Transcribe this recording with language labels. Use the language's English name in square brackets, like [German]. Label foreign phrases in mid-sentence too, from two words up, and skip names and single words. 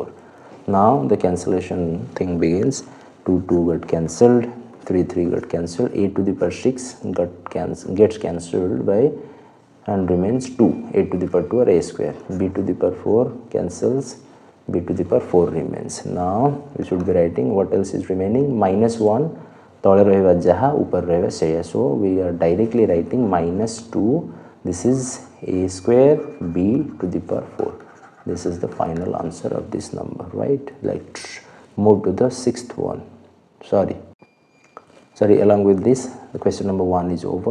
[English] Now the cancellation thing begins. 2 2 got cancelled, 3 3 got cancelled, a to the power 6 gets cancelled by and remains 2, a to the power 2 or a square, b to the power 4 cancels, b to the power 4 remains. Now we should be writing what else is remaining, minus 1 [Odia] ତଳେ ରହିବା ଯାହା ଉପରେ ରହିବା ସେୟା, [English] so we are directly writing minus 2, this is a square b to the power 4. This is the final answer of this number, right? Let's move to the sixth one. Sorry, along with this the question number 1 is over.